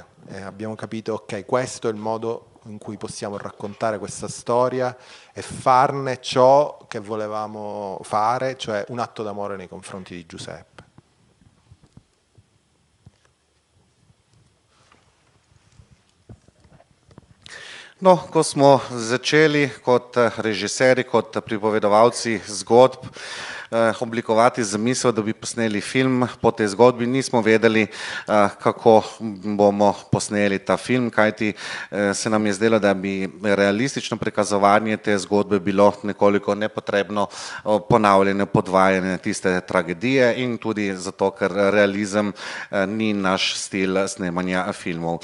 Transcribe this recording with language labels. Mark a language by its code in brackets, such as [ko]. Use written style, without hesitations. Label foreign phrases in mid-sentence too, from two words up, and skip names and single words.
[it] Abbiamo capito, ok, questo è il modo in cui possiamo raccontare questa storia e farne ciò che volevamo fare, cioè un atto d'amore nei confronti di Giuseppe. [sl] No, ko smo začeli kot režiserji, kot pripovedovalci zgodb oblikovati zamisel, da bi posneli film po tej zgodbi, nismo vedeli, kako bomo posneli ta film, kajti se nam je zdelo, da bi realistično prikazovanje te zgodbe bilo nekoliko nepotrebno ponavljanje, podvajanje tiste tragedije in tudi zato, ker realizem ni naš stil snemanja filmov.